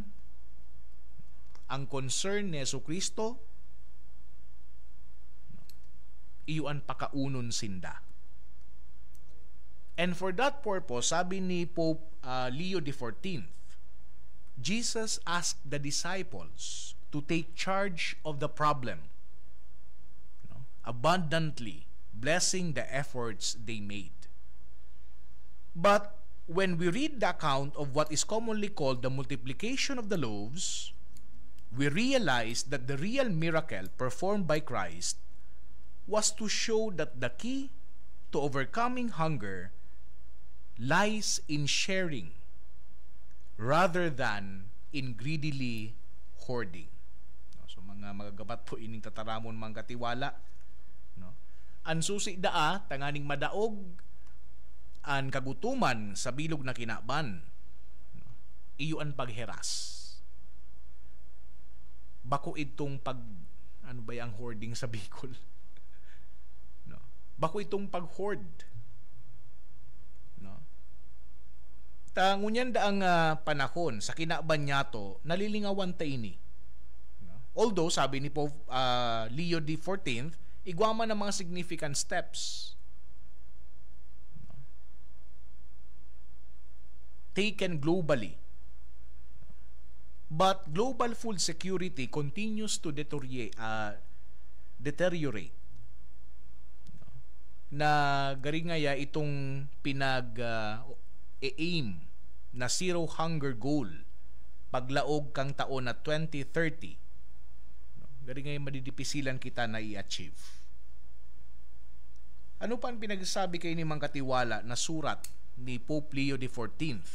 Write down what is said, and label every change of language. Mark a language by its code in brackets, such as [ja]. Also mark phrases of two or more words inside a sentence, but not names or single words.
[bik] Ang concern ni Jesucristo, no, iyuan pakaunon sinda. [en] And for that purpose, [tl] sabi ni [en] Pope Leo XIV, Jesus asked the disciples to take charge of the problem, no, abundantly blessing the efforts they made. But when we read the account of what is commonly called the multiplication of the loaves, we realize that the real miracle performed by Christ was to show that the key to overcoming hunger lies in sharing rather than in greedily hoarding. [bik] So mga magagabat po ining tataramon mga katiwala, no? Ang susi daa tanganing madaog ang kagutuman sa bilog na kinaban, no? Iyo ang pagheras. Bako itong [tl] Ano ba yung hoarding sa Bicol? [bik] No. Bako itong pag-hoard. No. Ngunyan daang panahon sa kinabanyato, nalilingawan ta ini. No. Although, sabi ni Pope Leo XIV, igwama ng mga [en] significant steps. No. Taken globally. But global food security continues to deteriorate. [bik] Na garingaya itong aim na [en] zero hunger goal [bik] paglaog kang taon na 2030. Garingaya madidipisilan kita na i-achieve. Ano pa ang pinagsasabi kay ni Mang Katiwala na surat ni Pope Leo XIV?